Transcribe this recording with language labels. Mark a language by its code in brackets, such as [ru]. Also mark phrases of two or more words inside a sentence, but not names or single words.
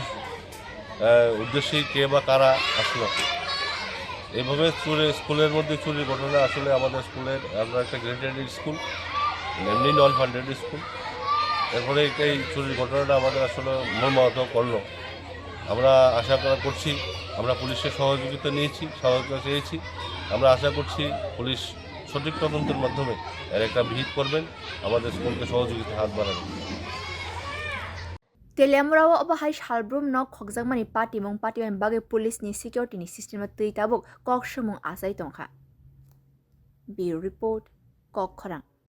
[bn] উদ্দেশ্যেই কে বা কারা আসলো এইভাবে স্কুলের মধ্যে চুরির ঘটনা আসলে আমাদের স্কুলের আমরা একটা [en] graded school [bn] এমনি [en] non funded school [bn] এরপরে এই চুরির ঘটনাটা আমাদের আসলে মর্মাহত করলো আমরা আশা করছি আমরা পুলিশের সহযোগিতা চেয়েছি আমরা আশা করছি পুলিশ সঠিক তদন্তের মাধ্যমে এর একটা ভিত করবেন আমাদের স্কুলকে সহযোগিতা হাত বাড়াবেন [trp] Teliamrawa abahai halbrum no khokjakmani party bagai police ni security ni system tui tabuk kok sumung asai tongkha. [en] Bureau report Kok Khorang.